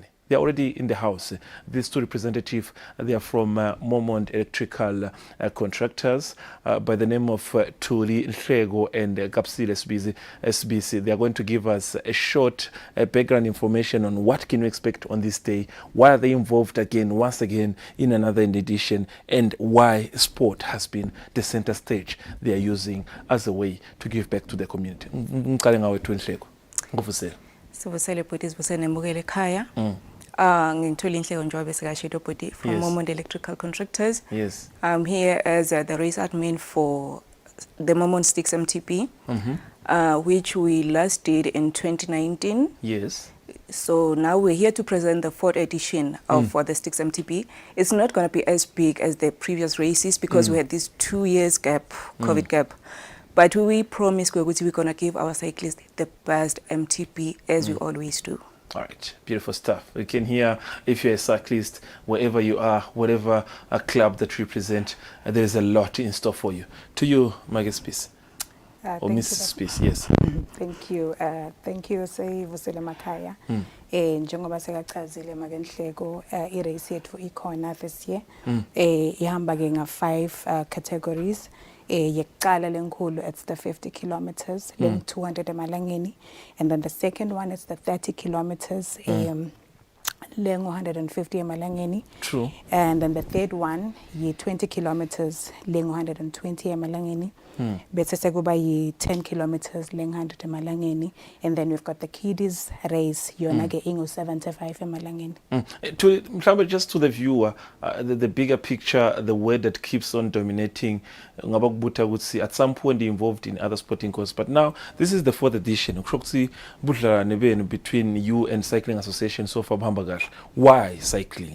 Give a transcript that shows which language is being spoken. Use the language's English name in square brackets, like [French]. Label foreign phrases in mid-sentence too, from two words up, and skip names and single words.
[English] They're already in the house. These 2 representatives, they are from Momont Electrical Contractors by the name of Tuli Nhlego and Kapsile SBC. They are going to give us a short background information on what can we expect on this day, why are they involved once again in another edition, and why sport has been the center stage they are using as a way to give back to the community. [Swati] Sivusele bhuti sivusele nembukele ekhaya. Ngithole inhleko njengoba sikashilo bhuti from Momont Electrical Contractors. [English] Yes. I'm here as the race admin for the Momont Sticks MTB, which we last did in 2019. Yes. So now we're here to present the 4th edition of the Sticks MTB. It's not going to be as big as the previous races because we had this 2 years gap, COVID gap. But we promise we're going to give our cyclists the best MTB as we always do. All right, beautiful stuff. You can hear, if you're a cyclist, wherever you are, whatever club that you represent, there is a lot in store for you. To you, Maggie Spies. Or Mrs. Spies, yes. Thank you. Thank you, [Swati] Sivusele Makaya. Njengoba sekachazile makenhleko irace yethu ikhona [English] this year. [Swati] Ihamba ke nga 5 categories. Yekuqala lenkulu, [English] it's the 50 kilometers, 200 emalangeni, and then the second one is the 30 kilometers, 150 emalangeni. True. And then the third one, 20 kilometers, 120 emalangeni. [Swati] Bese sekuba 10 kilometers, 100 emalangeni, [English] and then we've got the kiddies race, [Swati] yona ke 75 emalangeni. [English] Just to the viewer, the bigger picture, the word that keeps on dominating, at some point involved in other sporting courses, but now this is the 4th edition. Between you and Cycling Association so far, why cycling?